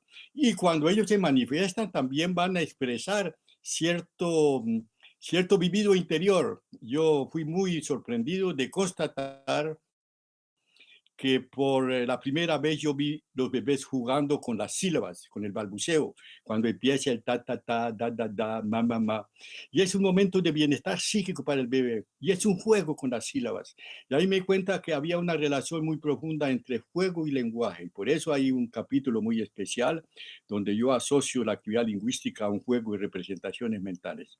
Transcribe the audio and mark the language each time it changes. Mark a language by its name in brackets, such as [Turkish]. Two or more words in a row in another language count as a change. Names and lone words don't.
[Spanish] Y cuando ellos se manifiestan, también van a expresar cierto vivido interior. Yo fui muy sorprendido de constatar que por la primera vez yo vi los bebés jugando con las sílabas, con el balbuceo, cuando empieza el ta, ta, ta, da, da, da, ma, ma, ma. Y es un momento de bienestar psíquico para el bebé. Y es un juego con las sílabas. Y ahí me di cuenta que había una relación muy profunda entre juego y lenguaje. Y por eso hay un capítulo muy especial donde yo asocio la actividad lingüística a un juego y representaciones mentales.